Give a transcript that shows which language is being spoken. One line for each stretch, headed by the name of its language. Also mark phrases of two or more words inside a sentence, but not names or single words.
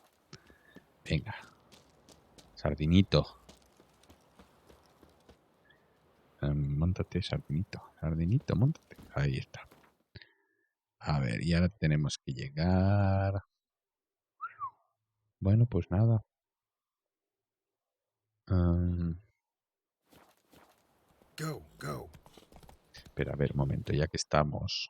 Spanish: Venga. Sardinito. Móntate, sardinito. Sardinito, móntate. Ahí está. A ver, y ahora tenemos que llegar... Bueno, pues nada. Go. Espera, a ver, un momento. Ya que estamos...